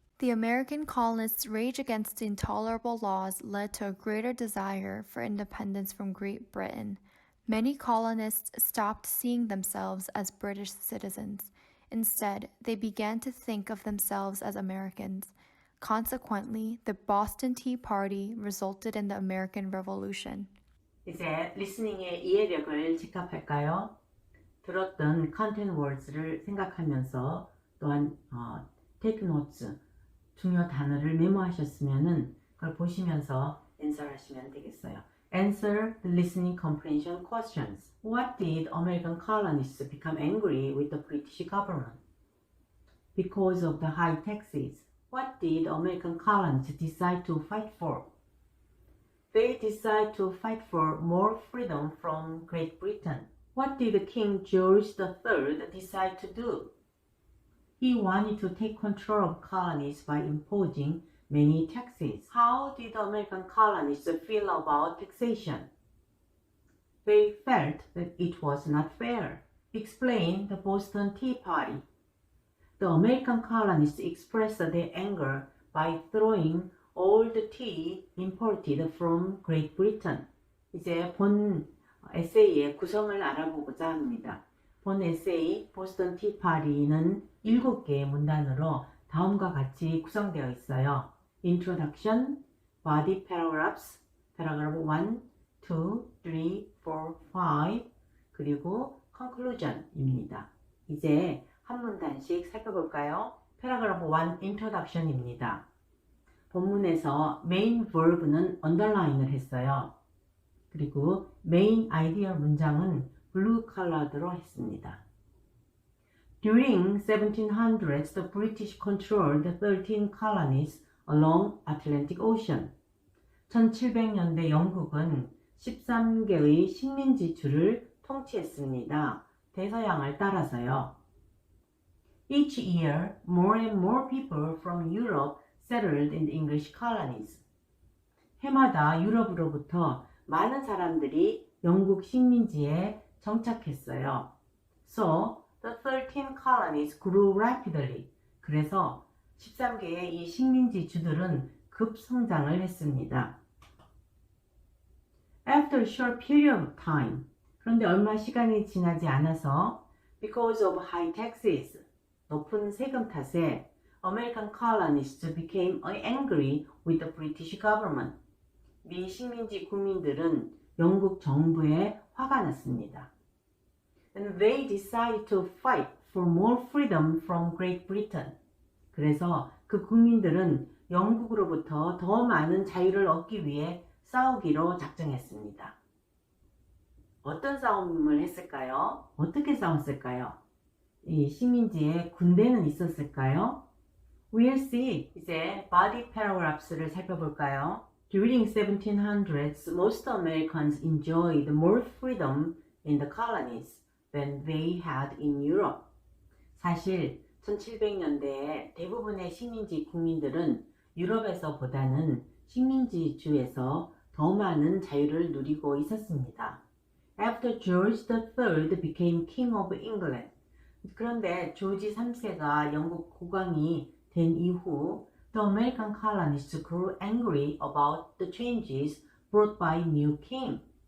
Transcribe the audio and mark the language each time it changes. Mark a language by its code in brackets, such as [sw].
[en] The American colonists' rage against the intolerable laws led to a greater desire for independence from Great Britain. Many colonists stopped seeing themselves as British citizens. Instead, they began to think of themselves as Americans. Consequently, the Boston Tea Party resulted in the American Revolution. [ko] 이제 리스닝의 이해력을 직합할까요? 들었던 content words를 생각하면서 또한 take notes, 중요 단어를 메모하셨으면 그걸 보시면서 answer 하시면 되겠어요. [en] Answer the listening comprehension questions. What did American colonists become angry with the British government? Because of the high taxes. What did American colonists decide to fight for? They decided to fight for more freedom from Great Britain. What did King George III decide to do? He wanted to take control of colonies by imposing many taxes. How did American colonists feel about taxation? They felt that it was not fair. Explain the Boston Tea Party. The American colonists expressed their anger by throwing all the tea imported from Great Britain. [ko] 이제 본 에세이의 구성을 알아보고자 합니다. 본 에세이 보스턴 티 파리는 7개의 문단으로 다음과 같이 구성되어 있어요. [en] Introduction, Body Paragraphs, Paragraph 1, 2, 3, 4, 5, 그리고 Conclusion입니다. [ko] 이제 한 문단씩 살펴볼까요? [en] Paragraph 1, Introduction입니다. [ko] 본문에서 main verb는 underline을 했어요. 그리고 main idea 문장은 blue colored로 했습니다. [en] During 1700s, the British controlled 13 colonies along Atlantic Ocean. [ko] 1700년대 영국은 13개의 식민지주를 통치했습니다. 대서양을 따라서요. [en] Each year, more and more people from Europe settled in the English colonies. [ko] 해마다 유럽으로부터 많은 사람들이 영국 식민지에 정착했어요. [en] So, the 13 colonies grew rapidly. [ko] 그래서 13개의 이 식민지 주들은 급성장을 했습니다. [en] After a short period of time, [ko] 그런데 얼마 시간이 지나지 않아서 [en] because of high taxes, [ko] 높은 세금 탓에 [en] American colonists became angry with the British government. [ko] 미 식민지 국민들은 영국 정부에 화가 났습니다. [en] And they decided to fight for more freedom from Great Britain. [ko] 그래서 그 국민들은 영국으로부터 더 많은 자유를 얻기 위해 싸우기로 작정했습니다. 어떤 싸움을 했을까요? 어떻게 싸웠을까요? 이 식민지에 군대는 있었을까요? [en] We'll see. [ko] 이제 body paragraphs를 살펴볼까요? [en] During 1700s, most Americans enjoyed more freedom in the colonies than they had in Europe. [ko] 사실 1700년대에 대부분의 식민지 국민들은 유럽에서보다는 식민지주에서 더 많은 자유를 누리고 있었습니다. [en] After George III became King of England. [ko] 그런데 조지 3세가 영국 국왕이 된 이후 [en] the American colonists grew angry about the changes brought by new king.